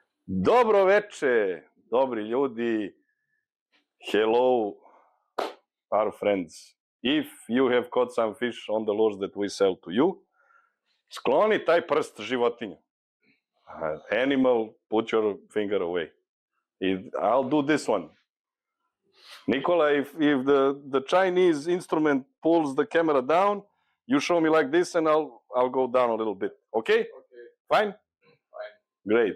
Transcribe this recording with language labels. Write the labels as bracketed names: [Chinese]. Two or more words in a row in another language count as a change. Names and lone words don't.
[Serbian] Dobro veče, dobri ljudi. [English] Hello, our friends. If you have caught some fish on the lures that we sell to you, [Serbian] skloni taj prst životinja. [English] Animal, put your finger away. I'll do this one. Nicola, if the Chinese instrument pulls the camera down, you show me like this and I'll go down a little bit. Okay? Fine? Fine. Great.